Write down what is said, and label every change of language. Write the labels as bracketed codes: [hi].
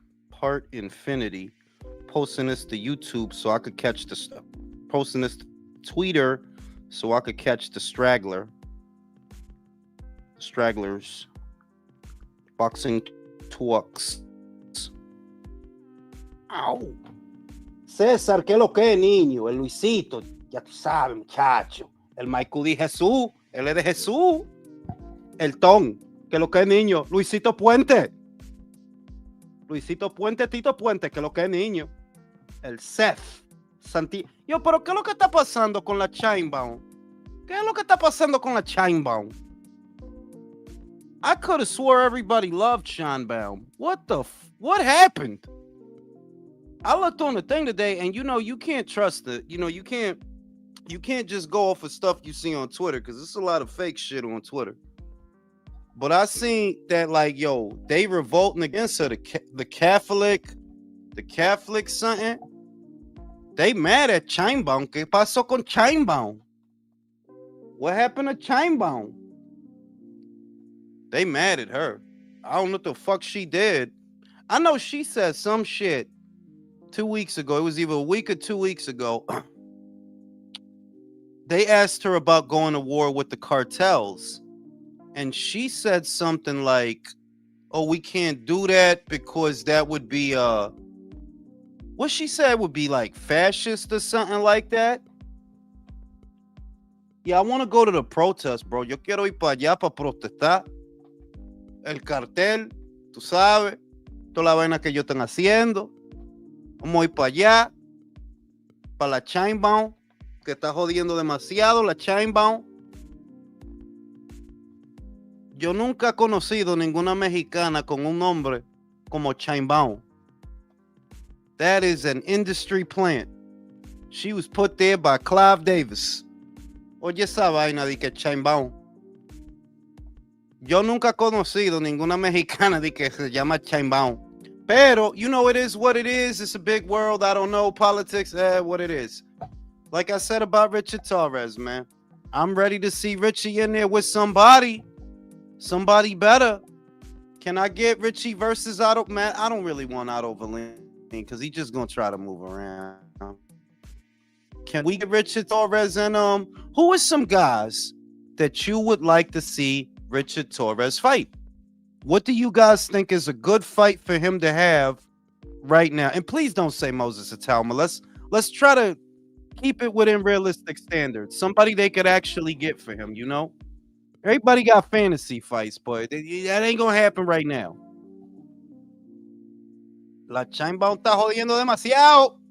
[en] Part Infinity posting this to YouTube so I could catch the posting this to Twitter so I could catch the stragglers, boxing Tawks. [es] Au. César, ¿qué lo que, niño? El Luisito, ya tú sabes, muchacho. El Michael de Jesús, él es de Jesús. El Tom, ¿qué lo que, niño? Luisito Puente. Luisito Puente, Tito Puente, ¿qué lo que, niño? El Seth. Yo, pero ¿qué es lo que está pasando con la Chainbound? ¿Qué es lo que está pasando con la Chainbound? [en] I could have swore everybody loved Chainbound. What happened? I looked on the thing today, and you can't trust it. You can't just go off of stuff you see on Twitter because there's a lot of fake shit on Twitter. But I seen that they revolting against her. The Catholic something. They mad at Chainbound. [es] ¿Qué pasó con Chainbound? [en] What happened to Chainbound? They mad at her. I don't know what the fuck she did. I know she said some shit 2 weeks ago. It was either a week or 2 weeks ago. They asked her about going to war with the cartels. And she said something like, "Oh, we can't do that because that would be what she said would be like fascist or something like that." Yeah, I want to go to the protest, bro. [es] Yo quiero ir para allá para protestar. El cartel, tú sabes, toda la vaina que ellos están haciendo. Vamos a ir para allá, para la Chainbound, que está jodiendo demasiado la Chainbound. Yo nunca he conocido ninguna mexicana con un nombre como Chainbound. [en] That is an industry plant. She was put there by Clive Davis. [es] Oye esa vaina de que Chainbound. Yo nunca he conocido ninguna mexicana de que se llama Chainbound. Pero, [en] it is what it is. It's a big world. I don't know politics. What it is. Like I said about Richard Torres, man. I'm ready to see Richie in there with somebody. Somebody better. Can I get Richie versus Otto? Man, I don't really want Otto Valin because he's just going to try to move around. Can we get Richard Torres and who are some guys that you would like to see Richard Torres fight? What do you guys think is a good fight for him to have right now? And please don't say Moses Atalma. Let's try to keep it within realistic standards. Somebody they could actually get for him, Everybody got fantasy fights, but that ain't gonna happen right now. [es] La Chainbound está jodiendo demasiado.